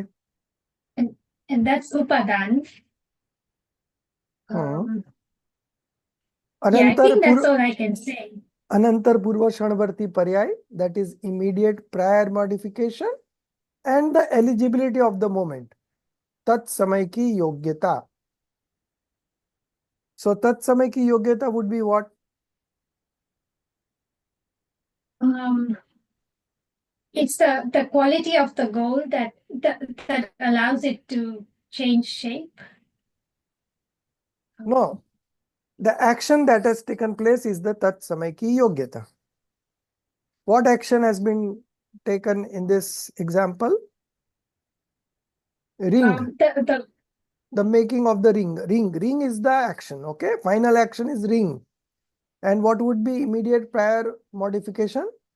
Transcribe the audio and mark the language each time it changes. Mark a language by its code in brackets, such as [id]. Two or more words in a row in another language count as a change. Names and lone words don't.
[en] And that's Upadan. Yeah, I think that's all I can say. [hi] Anantar Purva Shanvarti Paryai, [en] that is immediate prior modification, and the eligibility of the moment. [hi] Tat samay ki yogyata. So tat samay ki yogyata [en] would be what? It's the quality of the gold that allows it to change shape. No, the action that has taken place is the [hi] tat samay ki yogyata. [en] What action has been taken in this example? Ring. The making of the ring. Ring is the action. Okay, final action is ring. And what would be immediate prior modification?